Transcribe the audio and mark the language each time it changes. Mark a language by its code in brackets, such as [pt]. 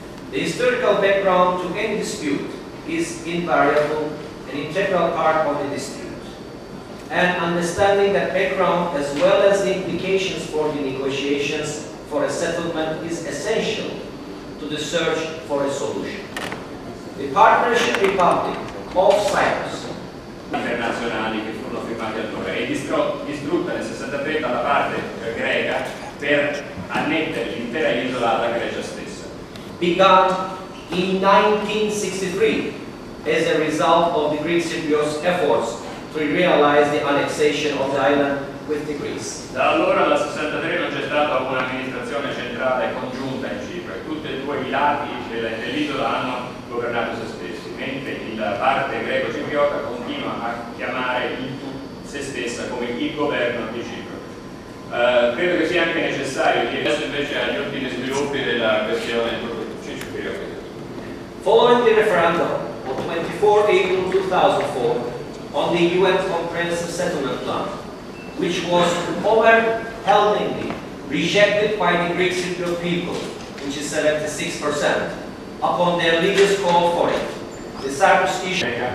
[en] The historical background to any dispute is invariable, an integral part of the dispute. And understanding that background as well as the implications for the negotiations for a settlement is essential to the search for a solution. The Partnership Republic of Cyprus [it] internazionali che furono firmati allora e distrutta nel 63 dalla parte greca per annettere l'intera isola alla Grecia stessa. [en] began in 1963 as a result of the Greek Cypriots' efforts to realize the annexation of the island with the Greeks. [it] Da allora dal 63 non c'è stata un'amministrazione centrale congiunta in Cipro e tutti e due i lati dell'isola hanno governato se stessi, mentre la parte greco-cipriota continua a chiamare se stessa come il governo di Cipro. Credo che sia anche necessario dire adesso invece agli ultimi sviluppi della questione cipriota. [en] Following the referendum on 24 April 2004 on the UN Comprehensive Settlement Plan, which was overwhelmingly rejected by the Greek Cypriot people, which is 76%, upon their leaders' call for it, the Cyprus issue.